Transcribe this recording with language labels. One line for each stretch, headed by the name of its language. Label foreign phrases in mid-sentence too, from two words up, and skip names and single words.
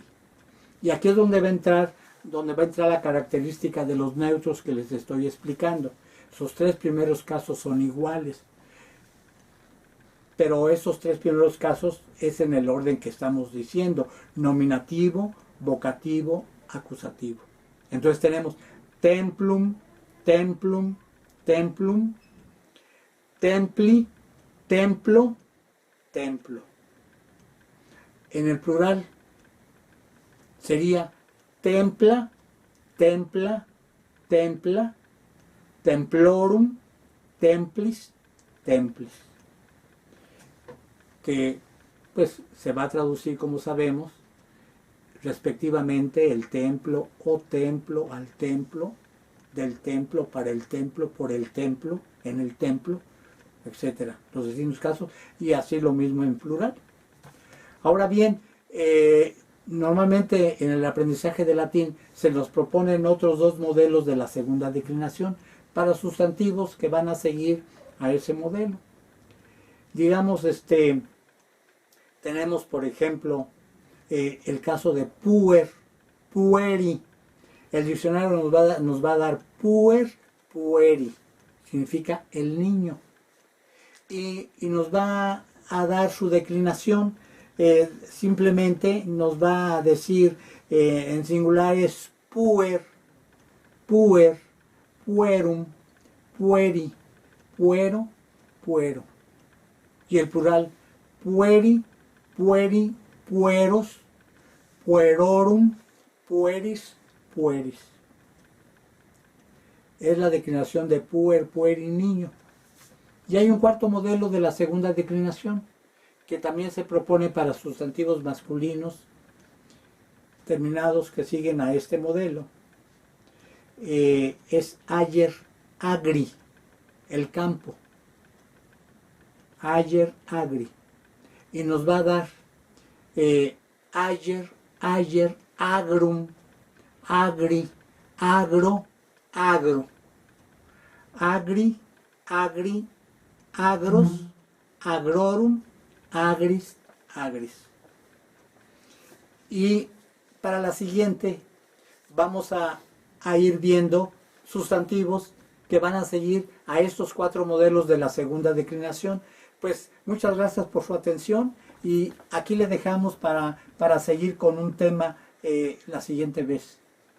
Spanish: Y aquí es donde va a entrar la característica de los neutros que les estoy explicando. Sus tres primeros casos son iguales, pero esos tres primeros casos es en el orden que estamos diciendo: nominativo, vocativo, acusativo. Entonces tenemos
Latin: templum, templum, templum, templi,
Spanish: templo, templo. En el plural sería
Latin: templa, templa, templa, templorum, templis, templis,
Spanish: que pues se va a traducir, como sabemos, respectivamente el templo o templo al templo, del templo para el templo, por el templo, en el templo, etcétera, los distintos casos, y así lo mismo en plural. Ahora bien, normalmente en el aprendizaje de latín se nos proponen otros dos modelos de la segunda declinación para sustantivos que van a seguir a ese modelo. Digamos, tenemos por ejemplo el caso de
Latin: puer, pueri.
Spanish: El diccionario nos va a dar
Latin: puer, pueri,
Spanish: significa el niño, y nos va a dar su declinación. Simplemente nos va a decir en singulares
Latin: puer, puer, puerum, pueri, puero, puero.
Spanish: Y el plural
Latin: pueri, pueri, pueros, puerorum, pueris, pueris.
Spanish: Es la declinación de
Latin: puer, pueri,
Spanish: niño. Y hay un cuarto modelo de la segunda declinación que también se propone para sustantivos masculinos terminados que siguen a este modelo. Es
Latin: ayer, agri,
Spanish: el campo.
Latin: Ayer, agri.
Spanish: Y nos va a dar
Latin: ayer, ayer, agrum, agri, agro, agro. Agri, agri, agros, agrorum, agris, agris.
Spanish: Y para la siguiente vamos a ir viendo sustantivos que van a seguir a estos cuatro modelos de la segunda declinación. Pues muchas gracias por su atención y aquí le dejamos para seguir con un tema la siguiente vez.